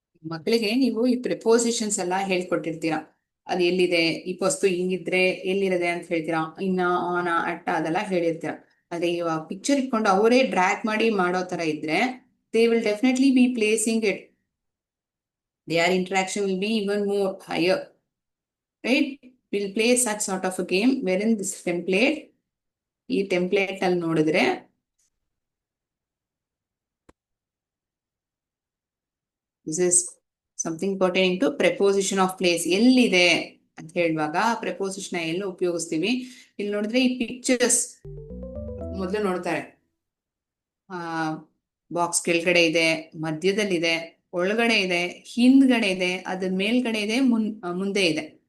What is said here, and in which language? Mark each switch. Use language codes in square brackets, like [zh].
[kn] ಮಕ್ಕಳಿಗೆ ನೀವು ಈ ಪ್ರಿಪೋಸಿಷನ್ಸ್ ಎಲ್ಲ ಹೇಳ್ಕೊಟ್ಟಿರ್ತೀರಾ. ಅದು ಎಲ್ಲಿದೆ, ಈ ವಸ್ತು ಹಿಂಗಿದ್ರೆ ಎಲ್ಲಿರದೆ ಅಂತ ಹೇಳ್ತೀರಾ. ಇನ್ನ, ಆನ, ಅಟ್ಟ ಅದೆಲ್ಲ ಹೇಳಿರ್ತೀರಾ. ಅದೇ ಇವಾಗ ಪಿಕ್ಚರ್ ಇಟ್ಕೊಂಡು ಅವರೇ ಡ್ರ್ಯಾಗ್ ಮಾಡಿ ಮಾಡೋ ತರ ಇದ್ರೆ [en] They will definitely be placing it. Their interaction will be even more higher, right? We'll play such sort of a game wherein this template, [kn] ಈ ಟೆಂಪ್ಲೇಟ್ ಅಲ್ಲಿ ನೋಡಿದ್ರೆ [en] this is something pertaining to preposition of place. [kn] ಎಲ್ಲಿದೆ ಅಂತ ಹೇಳುವಾಗ preposition ಎಲ್ಲ ಉಪಯೋಗಿಸ್ತೀವಿ. ಇಲ್ಲಿ ನೋಡಿದ್ರೆ ಈ ಪಿಕ್ಚರ್ಸ್ ಮೊದಲು ನೋಡ್ತಾರೆ. ಬಾಕ್ಸ್ ಕೆಳಗಡೆ ಇದೆ, ಮಧ್ಯದಲ್ಲಿದೆ, ಒಳಗಡೆ ಇದೆ, ಹಿಂದ್ಗಡೆ ಇದೆ, ಅದ್ರ ಮೇಲ್ಗಡೆ ಇದೆ, ಮುಂದೆ ಇದೆ.